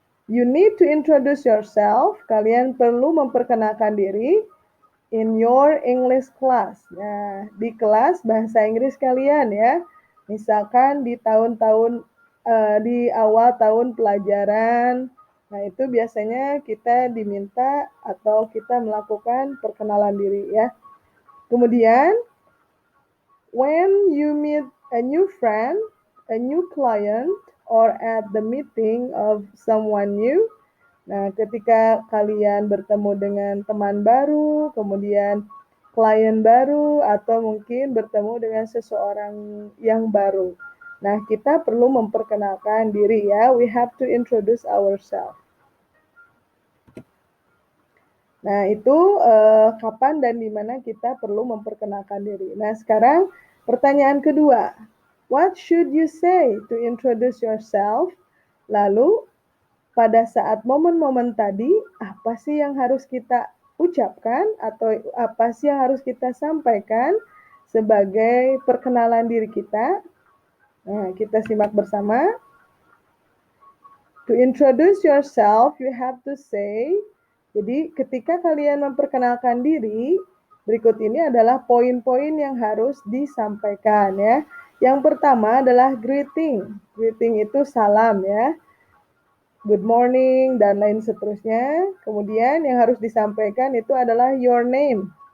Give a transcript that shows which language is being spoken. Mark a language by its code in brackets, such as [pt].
[en] You need to introduce yourself. [id] Kalian perlu memperkenalkan diri [en] in your English class. [id] Nah, di kelas bahasa Inggris kalian ya. Misalkan di tahun-tahun di awal tahun pelajaran. Nah, itu biasanya kita diminta atau kita melakukan perkenalan diri ya. [en] Kemudian, when you meet a new friend, a new client, or at the meeting of someone new, [id] nah, ketika kalian bertemu dengan teman baru, kemudian klien baru, atau mungkin bertemu dengan seseorang yang baru. Nah, kita perlu memperkenalkan diri ya. [en] We have to introduce ourselves. [id] Nah, itu kapan dan di mana kita perlu memperkenalkan diri. Nah, sekarang pertanyaan kedua. [en] What should you say to introduce yourself? [id] Lalu, pada saat momen-momen tadi, apa sih yang harus kita ucapkan atau apa sih yang harus kita sampaikan sebagai perkenalan diri kita? Nah, kita simak bersama. [en] To introduce yourself, you have to say. [id] Jadi, ketika kalian memperkenalkan diri, berikut ini adalah poin-poin yang harus disampaikan ya. Yang pertama adalah greeting. Greeting itu salam ya. [en] Good morning, [id] dan lain seterusnya. Kemudian yang harus disampaikan itu adalah your name.